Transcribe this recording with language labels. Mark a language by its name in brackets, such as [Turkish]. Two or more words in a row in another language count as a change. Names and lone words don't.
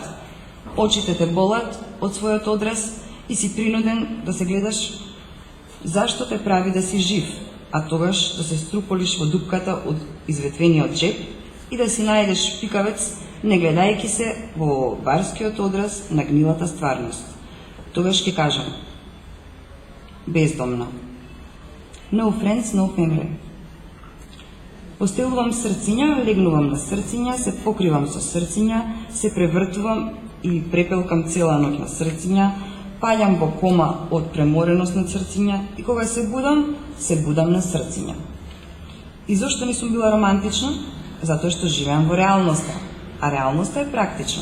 [Macedonian] Очите те болат од својот одраз и си принуден да се гледаш зашто те прави да си жив, а тогаш да се струполиш во дупката од изветвениот джеп и да си најдеш пикавец, не гледајќи се во барскиот одраз на гнилата стварност. Тогаш ќе кажам: бездомна. [English] No friends, no family. [Macedonian] Постелувам срциња, легнувам на срциња, се покривам со срциња, се превртувам и препелкам цела ноќ на срциња, паѓам во кома од премореност на срциња и кога се будам на срциња. И зошто не сум била романтична? Затоа што живеам во реалноста, а реалноста е практична.